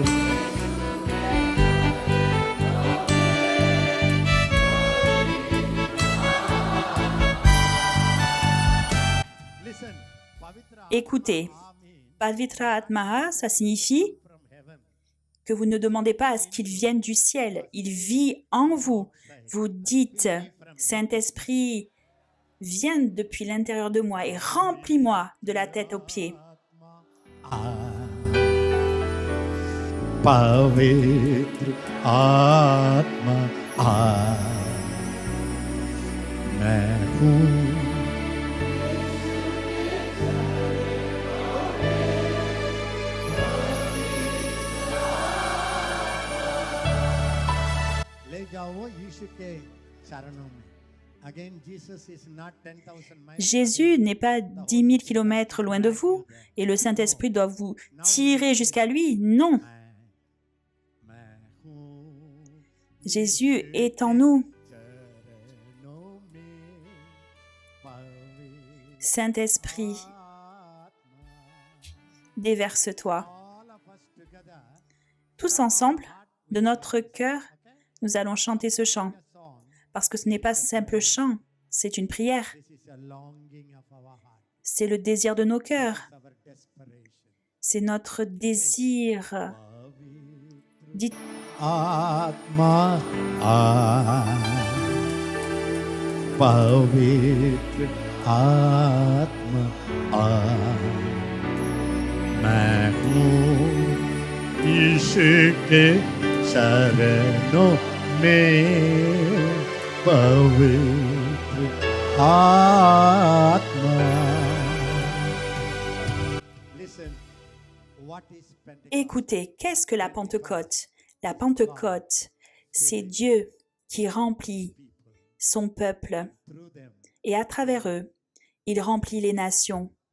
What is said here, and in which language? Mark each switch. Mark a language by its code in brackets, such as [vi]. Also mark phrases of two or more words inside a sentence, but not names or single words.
[fr] Écoutez, [hi] पवित्र आत्मा, [fr] ça signifie que vous ne demandez pas à ce qu'il vienne du ciel. Il vit en vous. Vous dites, Saint-Esprit, viens depuis l'intérieur de moi et remplis-moi de la tête aux pieds. [hi] पवित्र आत्मा मैं हूँ ले जाओ यीशु के चरणों में [en] Again, Jesus is not 10,000 miles. [fr] Jésus n'est pas 10 000 kilomètres loin de vous et le Saint-Esprit doit vous tirer jusqu'à lui. Non. Jésus est en nous. Saint-Esprit, déverse-toi. Tous ensemble, de notre cœur, nous allons chanter ce chant. Parce que ce n'est pas un simple chant, c'est une prière. C'est le désir de nos cœurs. C'est notre désir. Dites [hi] आत्मा पवित्र आत्मा मैं हूँ यीशु के चरणों में पवित्र आत्मा [fr] Écoutez, qu'est-ce que la Pentecôte? La Pentecôte, c'est Dieu qui remplit son peuple et à travers eux, il remplit les nations.